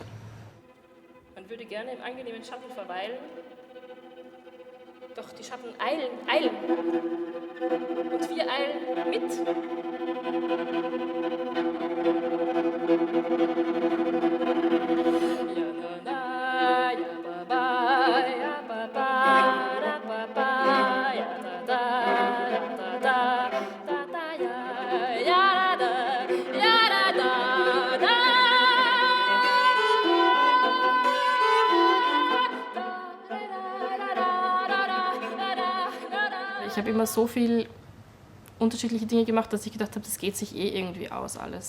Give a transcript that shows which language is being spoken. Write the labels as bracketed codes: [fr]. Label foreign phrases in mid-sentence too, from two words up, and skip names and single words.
[de] Man würde gerne im angenehmen Schatten verweilen, doch die Schatten eilen, eilen. Und wir eilen mit. Ja, na, na, ja, ba, ba, ja, ba, ba, da, ba, ba, ja, da, da, ja, da, da, da, da, ja, ja, da, ja, da, da, da. Ich habe immer so viel unterschiedliche Dinge gemacht, dass ich gedacht habe, das geht sich irgendwie aus alles.